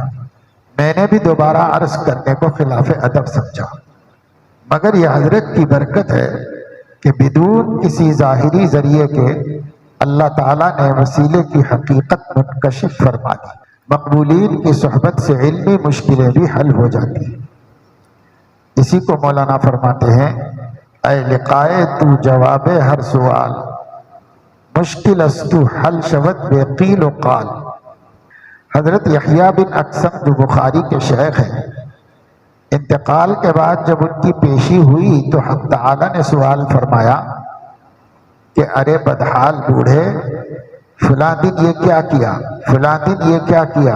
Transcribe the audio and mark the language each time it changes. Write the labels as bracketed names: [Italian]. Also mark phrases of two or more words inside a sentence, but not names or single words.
[Urdu] میں نے بھی دوبارہ عرض کرنے کو خلاف ادب سمجھا، مگر یہ حضرت کی برکت ہے کہ بدون کسی ظاہری ذریعے کے اللہ تعالیٰ نے وسیلے کی حقیقت منکشف فرما دی۔ مقبولین کی صحبت سے علمی مشکلیں بھی حل ہو جاتی ہیں۔ اسی کو مولانا فرماتے ہیں [Persian] اے لقائے تو جواب ہر سوال، مشکل استو حل شود بے قیل و قال۔ [Urdu] حضرت یحییٰ بن اقسم جو بخاری کے شیخ ہیں، انتقال کے بعد جب ان کی پیشی ہوئی تو حق تعالیٰ نے سوال فرمایا کہ ارے بدحال بوڑھے، فلاں دن یہ کیا کیا، فلاں دن یہ کیا کیا؟